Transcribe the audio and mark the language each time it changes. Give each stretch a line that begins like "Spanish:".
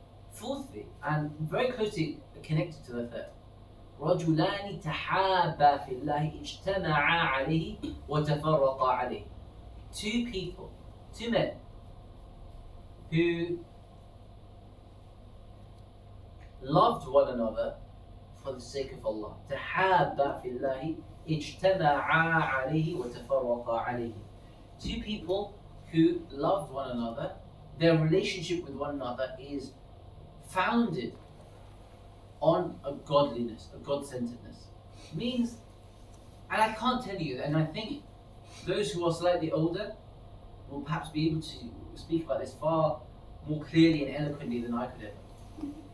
English: Fourthly, and very closely connected to the third,
Arabic: رجلان تحابا في الله اجتمعا عليه وتفرقا عليه.
English: Two people, two men, who loved one another for the sake of Allah.
Arabic: تحابا في الله اجتمعا عليه وتفرقا عليه.
English: Two people who loved one another, their relationship with one another is founded on a godliness, a God-centeredness. Means, and I can't tell you, and I think those who are slightly older will perhaps be able to speak about this far more clearly and eloquently than I could ever.